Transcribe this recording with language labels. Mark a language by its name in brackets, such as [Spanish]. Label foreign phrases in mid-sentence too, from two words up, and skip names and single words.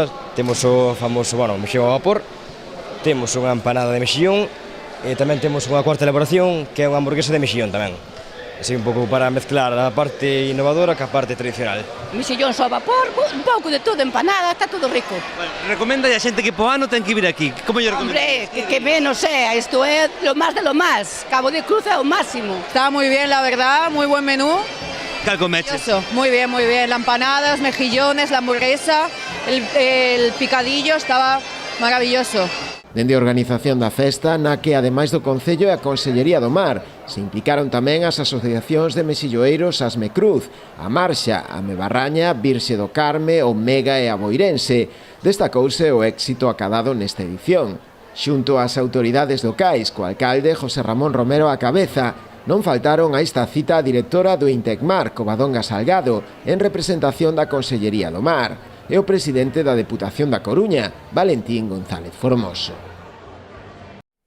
[Galician] Temos o famoso, mexillón ao vapor, temos unha empanada de mexillón e tamén temos unha cuarta elaboración que é unha hamburguesa de mexillón tamén. Así un pouco para mezclar a parte innovadora ca parte tradicional. Mexillón ao vapor, un pouco de todo, empanada, está todo rico. Recomenda a xente que po ano ten que vir aquí. Como lle recomenda? [Spanish] Hombre, que menos sea, [Galician] isto é [Spanish] lo más de lo más. [Galician] Cabo de Cruz é o máximo. [Spanish] Está muy bien, la verdad, muy buen menú. [Galician] Cal comeches? [Spanish] Muy bien, muy bien. La empanada, los mejillones, la hamburguesa, el picadillo, estaba maravilloso. [Galician] Dende a organización da festa, na que ademais do Concello e a Consellería do Mar, se implicaron tamén as asociacións de mexilloeiros Asme Cruz, a Marxa, a Mebarraña, Virxe do Carme, o Mega e a Boirense. Destacouse o éxito acadado nesta edición. Xunto ás autoridades locais, co alcalde José Ramón Romero á cabeza, non faltaron a esta cita a directora do Intecmar, Covadonga Salgado, en representación da Consellería do Mar, e o presidente da Deputación da Coruña, Valentín González Formoso.